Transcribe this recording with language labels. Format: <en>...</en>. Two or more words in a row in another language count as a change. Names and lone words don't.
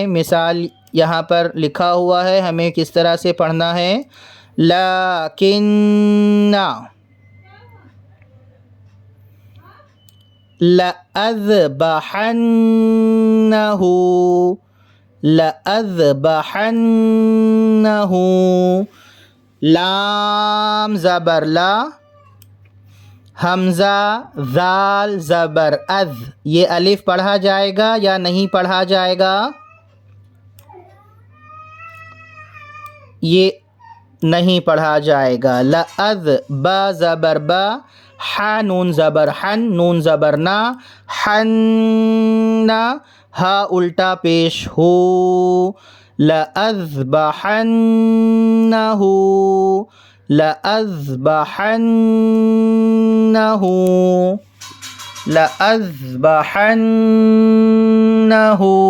<ur>مثال یہاں پر لکھا ہوا ہے، ہمیں کس طرح سے پڑھنا ہے، لیکن، لأذبحنه، لأذبحنه، لام زبر لا، حمزہ ذال زبر اذ، یہ الف پڑھا جائے گا یا نہیں پڑھا جائے گا؟ یہ نہیں پڑھا جائے گا۔ لأذ، با زبر با، ح نون زبر حن، نون زبر نا، حن، ہا الٹا پیش ہو،</ur> <ar>لَأَذْبَحَنَّهُ لَأَذْبَحَنَّهُ لَأَذْبَحَنَّهُ.</ar>